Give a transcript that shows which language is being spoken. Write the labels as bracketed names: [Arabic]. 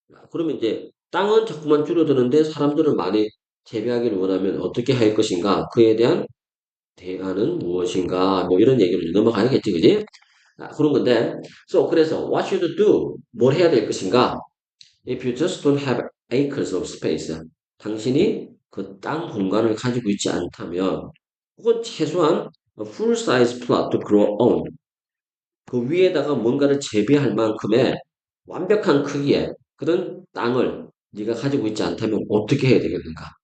[Korean] 그러면 이제 땅은 자꾸만 줄어드는데 사람들은 많이 재배하기를 원하면 어떻게 할 것인가? 그에 대한 대안은 무엇인가? 뭐 이런 얘기를 넘어가야겠지, 그지? 그런 건데, 그래서 [English] what should you do? [Korean] 뭘 해야 될 것인가? [English] If you just don't have acres of space, [Korean] 당신이 그 땅 공간을 가지고 있지 않다면, 혹은 최소한 [English] a full size plot to grow on, [Korean] 그 위에다가 뭔가를 재배할 만큼의 완벽한 크기의 그런 땅을 네가 가지고 있지 않다면 어떻게 해야 되겠는가?